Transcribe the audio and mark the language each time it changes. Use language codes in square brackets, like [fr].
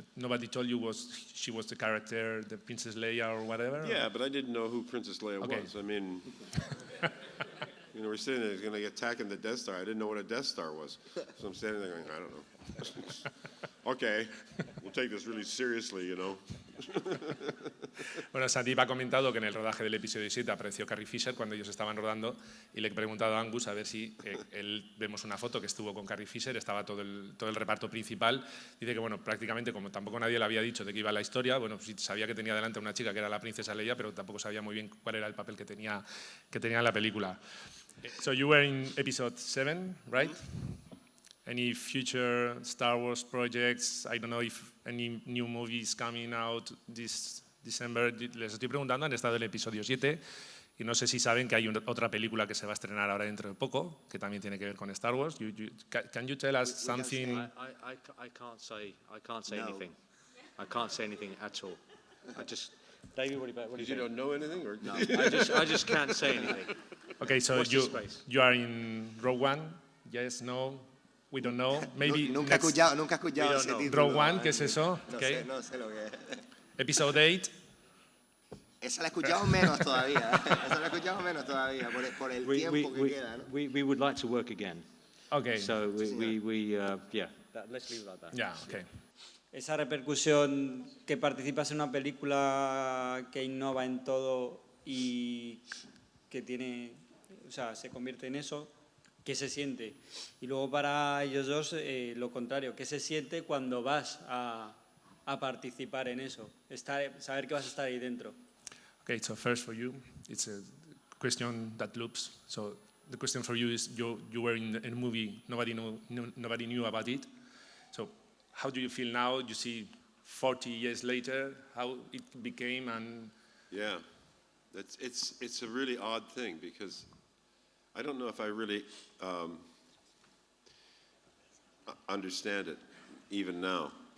[en] Nobody told you she was the character, the Princess Leia or whatever? Yeah, but I didn't know who Princess Leia was. I mean, we're sitting there, going to get attacked in the Death Star. I didn't know what a Death Star was. So I'm standing there going, I don't know. Okay, we'll take this really seriously, [es] Bueno, Sandeep ha comentado que en el rodaje del episodio 7 apareció Carrie Fisher cuando ellos estaban rodando, y le he preguntado a Angus a ver si vemos una foto que estuvo con Carrie Fisher, estaba todo el reparto principal. Dice que, bueno, prácticamente como tampoco nadie le había dicho de qué iba la historia, bueno, sí sabía que tenía delante una chica que era la princesa Leia, pero tampoco sabía muy bien cuál era el papel que tenía en la película. [en] So you were in episode 7, right? Any future Star Wars projects? I don't know if any new movies coming out this December. [es] Les estoy preguntando, han estado en el episodio 7 Y no sé si saben que hay otra película que se va a estrenar ahora dentro de poco, que también tiene que ver con Star Wars. [en] Can you tell us something? I can't say No. anything. I can't say anything at all. David, what do you You don't know anything, or? No, I just can't say anything. Okay, so Watch this space. you are in Rogue One. Yes, no, we don't know. Maybe [es] Nunca he escuchado ese título. Rogue One, ¿qué es eso? [en] Okay. [es] No sé lo que es. [en] Episode 8. [es] Esa la he escuchado menos todavía. Esa la he escuchado menos todavía por el tiempo que queda, ¿no? [en] We would like to work again. Okay. So let's leave it like that. Yeah, okay. [es] Esa repercusión que participas en una película que innova en todo y que tiene, o sea, se convierte en eso, ¿qué se siente? Y luego para ellos dos lo contrario, ¿qué se siente cuando vas a participar en eso? Saber que vas a estar ahí dentro. [en] Okay, so first for you, it's a question that loops. So the question for you is, you were in a movie, nobody knew about it. So how do you feel now? You see 40 years later, how it became and... Yeah, it's a really odd thing, because I don't know if I really understand it even now.